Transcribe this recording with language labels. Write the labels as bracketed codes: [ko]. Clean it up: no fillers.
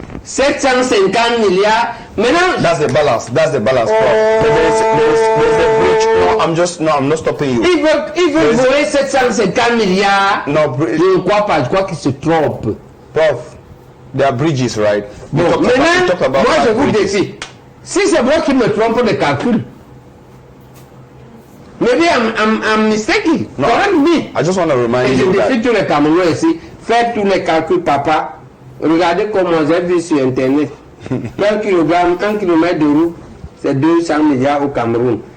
[fr] 750 milliards. Maintenant, [en] that's the balance. That's the balance. Oh. There's a bridge. No, I'm not stopping you. [fr] Il veut voler 750 milliards. [en] No, [fr] je ne crois pas. Je crois qu'il se trompe. [en] Prof, there are bridges, right? [fr] Bon, maintenant, moi je vous défie. Si c'est moi qui me trompe de calcul, [en] maybe I'm mistaken. No, correct me. I just want to remind [fr] Et je [en] you [fr] défie tous les Camerounais ici. Faites tous les calculs, papa. Regardez comment j'ai vu sur Internet. 1 kilomètre de route, c'est 200 milliards au Cameroun.